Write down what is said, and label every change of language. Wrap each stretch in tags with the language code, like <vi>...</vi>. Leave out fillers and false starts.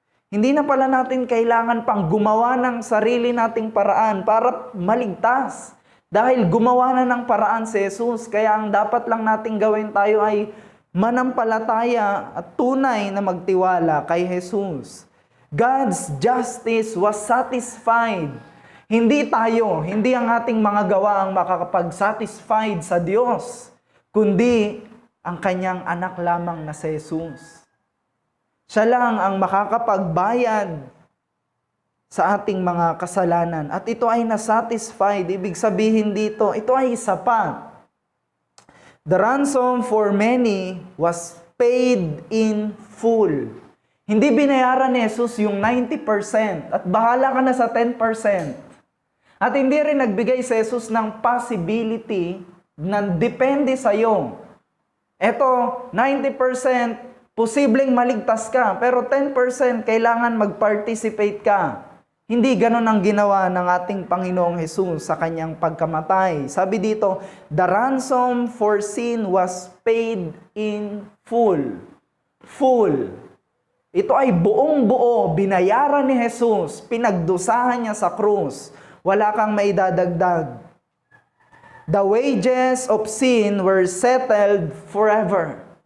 <tl>Hindi na pala natin kailangan pang gumawa ng sarili nating paraan para maligtas. Dahil gumawa na ng paraan si Jesus, kaya ang dapat lang nating gawin tayo ay manampalataya at tunay na magtiwala kay Jesus.</tl> <en>God's justice was satisfied.</en> <tl>Hindi tayo, hindi ang ating mga gawa ang makakapag-satisfied sa Diyos, kundi ang kanyang anak lamang na si Jesus. Siya lang ang makakapagbayad sa ating mga kasalanan. At ito ay nasatisfied. Ibig sabihin dito, ito ay sapat.</tl> <en>The ransom for many was paid in full.</en> <tl>Hindi binayaran ni Jesus yung 90% at bahala ka na sa 10%. At hindi rin nagbigay si Jesus ng possibility na depende sa iyo. Ito, 90% posibleng maligtas ka, pero 10% kailangan mag-participate ka. Hindi ganon ang ginawa ng ating Panginoong Jesus sa kanyang pagkamatay. Sabi dito,</tl> <en>the ransom for sin was paid in full. Full.</en> <tl>Ito ay buong-buo, binayaran ni Jesus, pinagdusahan niya sa krus. Wala kang maidadagdag.</tl> <en>The wages of sin were settled forever.</en>